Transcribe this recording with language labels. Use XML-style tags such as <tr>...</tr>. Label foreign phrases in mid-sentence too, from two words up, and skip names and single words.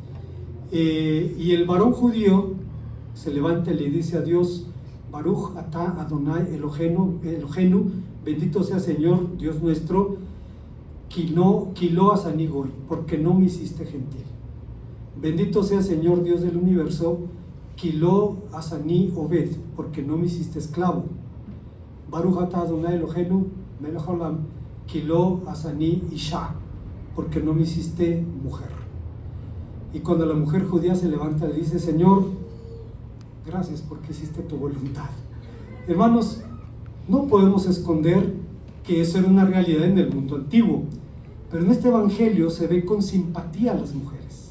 <es>Y el varón judío se levanta y le dice a Dios:</es> <he>ברוך אתה אדוני אלהינו,</he> <es>bendito sea Señor Dios nuestro,</es> <he>שלא עשני גוי,</he> <es>porque no me hiciste gentil. Bendito sea Señor Dios del universo,</es> <he>שלא עשני עבד,</he> <es>porque no me hiciste esclavo.</es> <he>ברוך אתה אדוני אלהינו מלך העולם, שלא עשני אשה,</he> <es>porque no me hiciste mujer. Y cuando la mujer judía se levanta, le dice: Señor, gracias porque hiciste tu voluntad. Hermanos, no podemos esconder que eso era una realidad en el mundo antiguo, pero en este evangelio se ve con simpatía a las mujeres.</es>